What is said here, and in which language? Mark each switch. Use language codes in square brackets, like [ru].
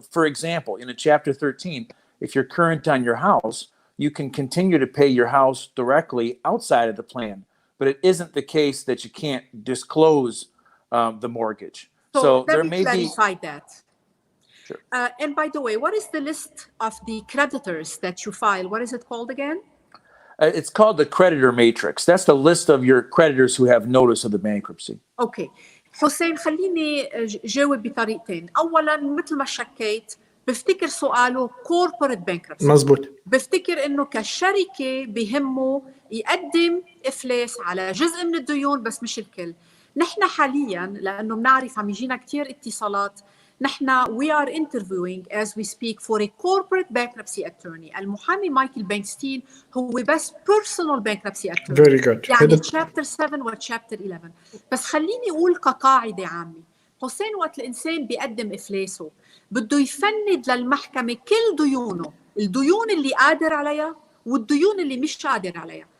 [en] For example, in a Chapter 13, if you're current on your house, you can continue to pay your house directly outside of the plan, but it isn't the case that you can't disclose the mortgage. So there let me may clarify that. Sure. And by the way, what is the list of the creditors that you file? What is it called again? It's called the creditor matrix. That's the list of your creditors who have notice of the bankruptcy. Okay. [ar] حسين خليني جاوب بطريقتين. أولاً مثل ما شكيت بفتكر سؤاله corporate bankruptcy. مزبوط. بفتكر إنه كشركة بهمه يقدم إفلاس على جزء من الديون بس مش الكل. نحن حالياً لأنه بنعرف عم يجينا كتير اتصالات، نحن [en] we are interviewing as we speak for a corporate bankruptcy attorney. [ar] المحامي مايكل بنكستين هو بس personal bankruptcy attorney. Very good. يعني chapter 7 و chapter 11. بس خليني أقول كقاعدة عامة، حسين وقت الإنسان بيقدم إفلاسه بده يفند للمحكمة كل ديونه، الديون اللي قادر عليها والديون اللي مش قادر عليها.